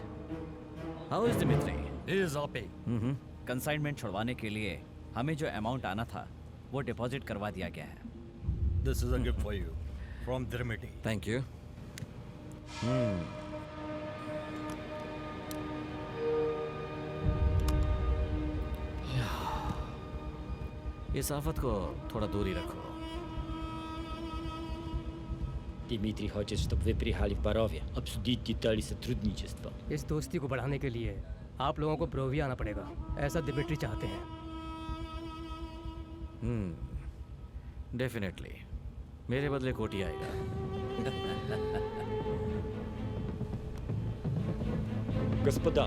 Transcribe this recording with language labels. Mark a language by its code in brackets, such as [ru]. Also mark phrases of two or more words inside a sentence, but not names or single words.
[en] How is Dimitri? He is happy. [hi] कंसाइनमेंट छुड़वाने के लिए हमें जो अमाउंट आना था वो डिपॉजिट करवा दिया गया है। [en] This is a gift for you from Dimitri. thank you. [hi] इस आफत को थोड़ा दूरी रखो। [ru] Дмитрий хочет, чтобы вы приехали в Борове, обсудить детали сотрудничества. [hi] इस दोस्ती को बढ़ाने के लिए आप लोगों को ब्रोविया आना पड़ेगा, ऐसा दिमित्री चाहते हैं। डेफिनेटली मेरे बदले कोटी आएगा। [ru] Господа,